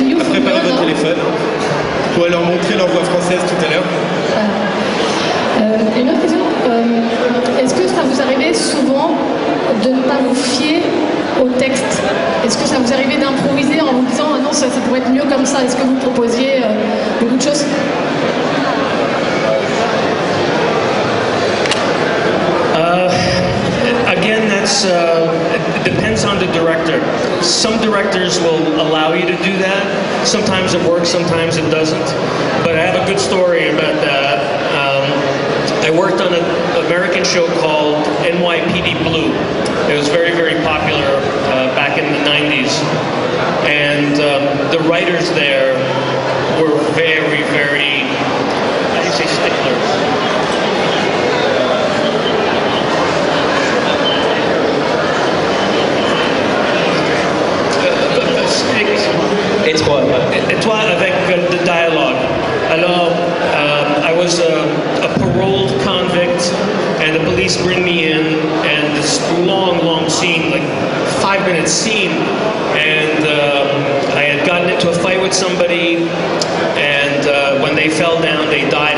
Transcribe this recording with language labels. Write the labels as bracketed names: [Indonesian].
[French] Préparez votre téléphone. Vous pourrez leur montrer leur voix française tout à l'heure. Une autre question, est-ce que ça vous arrivait souvent de ne pas vous fier au texte? Est-ce que ça vous arrivait d'improviser en vous disant ah non ça pourrait être mieux comme ça? Est-ce que vous proposiez beaucoup de choses? [English] Again, it depends on the director. Some directors will allow you to do that. Sometimes it works, sometimes it doesn't. But I have a good story about that. I worked on an American show called NYPD Blue. It was very, very popular back in the 90s. And the writers there were very, very, how do you say sticklers? [French] Étroit avec [English] the dialogue. Alors, I was a paroled convict, and the police bring me in, and this long, long scene, like 5-minute scene, and I had gotten into a fight with somebody, and when they fell down, they died.